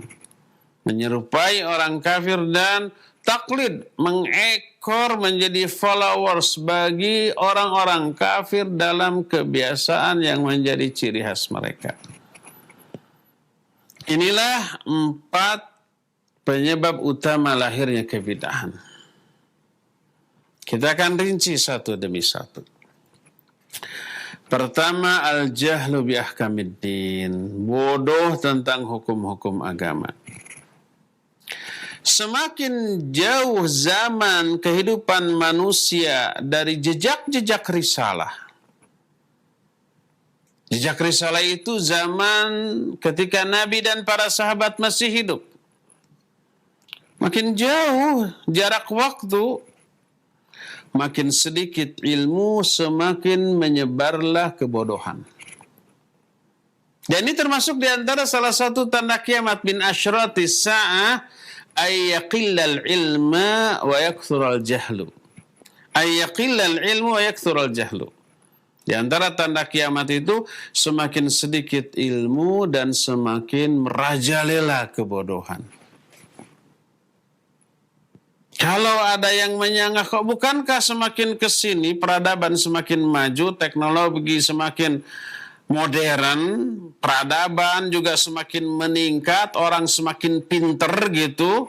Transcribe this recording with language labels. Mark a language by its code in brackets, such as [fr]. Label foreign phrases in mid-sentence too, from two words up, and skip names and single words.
[id] Menyerupai orang kafir dan taklid, mengekor menjadi followers bagi orang-orang kafir dalam kebiasaan yang menjadi ciri khas mereka. Inilah 4 penyebab utama lahirnya kebidahan. Kita akan rinci satu demi satu. Pertama, [ar] الجهل بأحكام الدين, [id] bodoh tentang hukum-hukum agama. Semakin jauh zaman kehidupan manusia dari jejak-jejak risalah. Jejak risalah itu zaman ketika Nabi dan para sahabat masih hidup. Makin jauh jarak waktu, makin sedikit ilmu, semakin menyebarlah kebodohan. Dan ini termasuk di antara salah satu tanda kiamat [ar] من أشراط الساعة أن يقل العلم ويكثر الجهل. أن يقل العلم ويكثر الجهل. [id] Di antara tanda kiamat itu semakin sedikit ilmu dan semakin merajalela kebodohan. Kalau ada yang menyanggah, kok bukankah semakin kesini peradaban semakin maju, teknologi semakin modern, peradaban juga semakin meningkat, orang semakin pinter gitu.